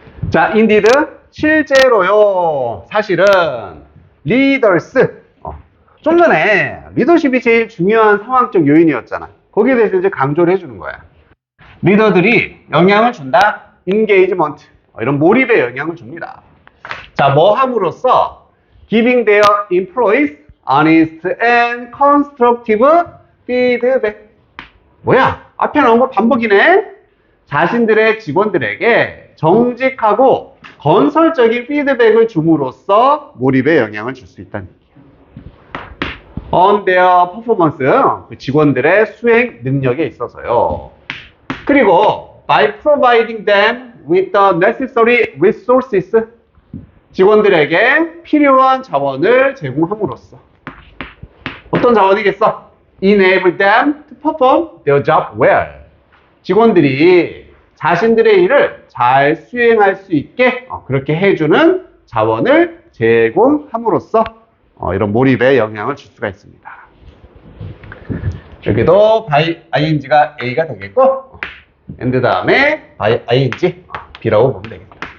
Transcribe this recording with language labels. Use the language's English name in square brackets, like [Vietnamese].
[Korean] 자, indeed, 실제로요. 사실은 leaders, 좀 전에 리더십이 제일 중요한 상황적 요인이었잖아. 거기에 대해서 이제 강조를 해주는 거야. 리더들이 영향을 준다. engagement, 이런 몰입에 영향을 줍니다. 자, 뭐 함으로써 [English] giving their employees honest and constructive feedback. [Korean] 뭐야? 앞에 나온 거 반복이네. 자신들의 직원들에게 정직하고 건설적인 피드백을 줌으로써 몰입에 영향을 줄 수 있다는 얘기예요. [English] On their performance, [Korean] 그 직원들의 수행 능력에 있어서요. 그리고 [English] by providing them with the necessary resources, [Korean] 직원들에게 필요한 자원을 제공함으로써 어떤 자원이겠어? [English] Enable them to perform their job well. [Korean] 직원들이 자신들의 일을 잘 수행할 수 있게 그렇게 해주는 자원을 제공함으로써 이런 몰입에 영향을 줄 수가 있습니다. 여기도 by ing가 A가 되겠고 and 다음에 by ing B라고 보면 되겠다.